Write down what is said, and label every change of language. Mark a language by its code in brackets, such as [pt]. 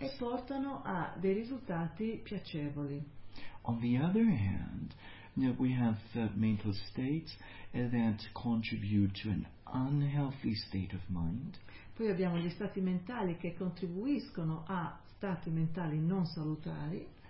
[it] e portano a dei risultati piacevoli. [en] On the other hand, we have mental states that contribute to an unhealthy state of mind. [it] Poi abbiamo gli stati mentali che contribuiscono a stati mentali non salutari.